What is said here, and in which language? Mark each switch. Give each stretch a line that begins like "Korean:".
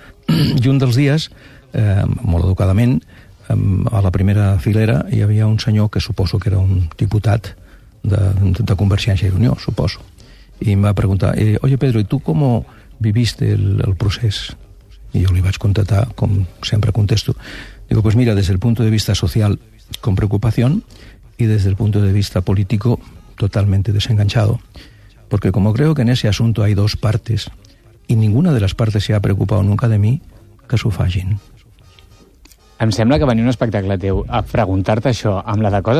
Catalan: I un dels dies, molt educadament, a la primera filera hi havia un senyor que suposo que era un diputat de Convergència i Unió, suposo, i em va preguntar,
Spanish: oye Pedro, ¿y tú cómo viviste el procés? Y yo le iba a contestar, como siempre contesto. Digo, pues mira, desde el punto de vista social, con preocupación, y desde el punto de vista político, totalmente desenganchado. Porque como creo que en ese asunto hay dos partes, y ninguna de las partes se ha preocupado nunca de mí,
Catalan: que s'ho facin. Em sembla que venir un espectacle teu a preguntar-te això amb la de coses que se't poden preguntar... Bueno, són coses, però tenen dret.